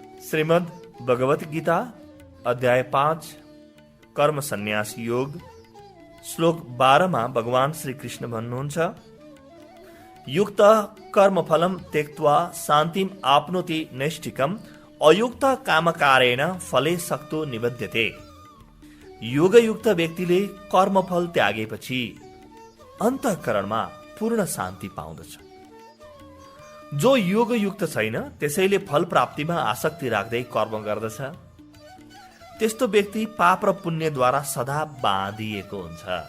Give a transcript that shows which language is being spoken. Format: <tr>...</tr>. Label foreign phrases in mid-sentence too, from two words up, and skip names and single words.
<ne>श्रीमद् भगवत गीता अध्याय 5 कर्म सन्यास योग श्लोक 12 भगवान श्री कृष्ण भन्नुहुन्छ,</ne> <sa>युक्त कर्मफलम त्यक्त्वा शान्तिम आप्नोति नैष्ठिकम अयुक्त कामकारेण फले सक्तो निबध्यते।</sa> <ne>योगयुक्त व्यक्तिले कर्मफल त्यागेपछि अन्तःकरणमा पूर्ण शान्ति पाउँदछ। जो योगयुक्त छैन त्यसैले फल प्राप्तिमा आसक्ति राख्दै कर्म गर्दछ, त्यस्तो व्यक्ति पाप र पुण्यद्वारा सदा बाँधिएको हुन्छ।</ne>